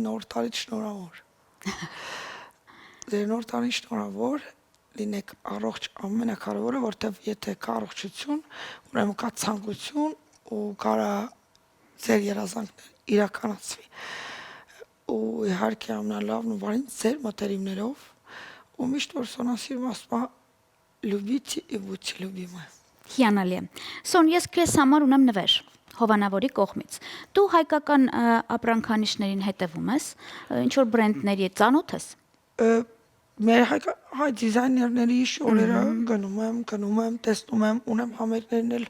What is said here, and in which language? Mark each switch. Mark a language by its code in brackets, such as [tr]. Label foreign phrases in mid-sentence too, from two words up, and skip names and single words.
[hy] նոր տարի շնորհավոր։ Ձեր նոր տարին շնորհավոր, լինեք առողջ ամենակարևորը, որտեվ եթե կա առողջություն, ուրեմն կա ցանկություն ու կարա ձեր երազանքներ իրականացվի։ Ու իհարկե ամենալավն ու բարին ձեր մտերիմներով, ու միշտ որ Սոնասիրում ասում է [ru] «любите и будьте любимы»։ [hy] Հիանալի է։ Սոն, ես քեզ համար ունեմ նվեր Հովանավորի կողմից։ Դու հայկական ապրանքանիշներին հետևում ես, ինչ որ բրենդների հետ ծանոթ ես։ Մեր հայ դիզայներների շորերը գնում եմ, տեսնում եմ, ունեմ համերգներն էլ